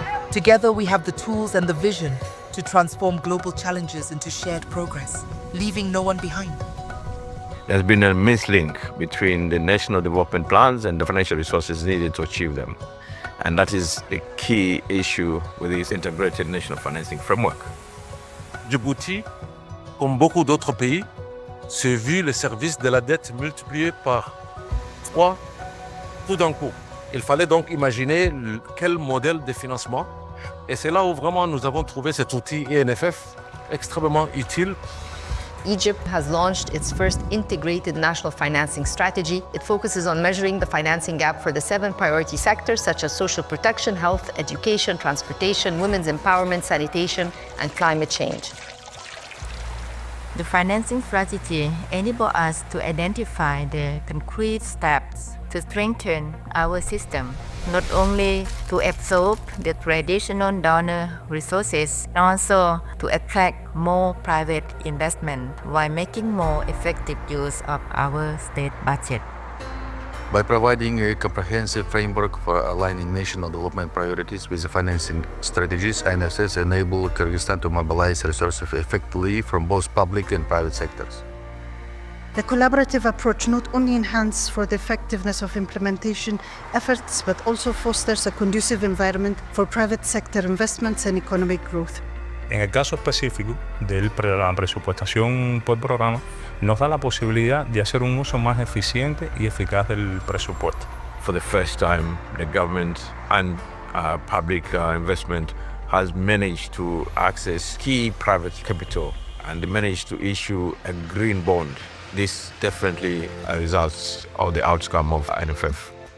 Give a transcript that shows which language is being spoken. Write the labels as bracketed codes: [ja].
[en] Together we have the tools and the vision to transform global challenges into shared progress, leaving no one behind. There's been a mislink between the national development plans and the financial resources needed to achieve them. And that is a key issue with this integrated national financing framework. [fr] Djibouti, comme beaucoup d'autres pays, s'est vu le service de la dette multiplié par 3 tout d'un coup. Il fallait donc imaginer quel modèle de financement. Et c'est là où vraiment nous avons trouvé cet outil INFF extrêmement utile. [en] Egypt has launched its first integrated national financing strategy. It focuses on measuring the financing gap for the 7 priority sectors such as social protection, health, education, transportation, women's empowerment, sanitation, and climate change. The financing strategy enables us to identify the concrete steps to strengthen our system, not only to absorb the traditional donor resources, but also to attract more private investment while making more effective use of our state budget. By providing a comprehensive framework for aligning national development priorities with the financing strategies, INFFs enable Kyrgyzstan to mobilize resources effectively from both public and private sectors. The collaborative approach not only enhances for the effectiveness of implementation efforts, but also fosters a conducive environment for private sector investments and economic growth. [es] En el caso específico de la presupuestación por programa, nos da la posibilidad de hacer un uso más eficiente y eficaz del presupuesto. [en] For the first time, the government and public investment has managed to access key private capital and they managed to issue a green bond. This definitely results of the outcome of INFF.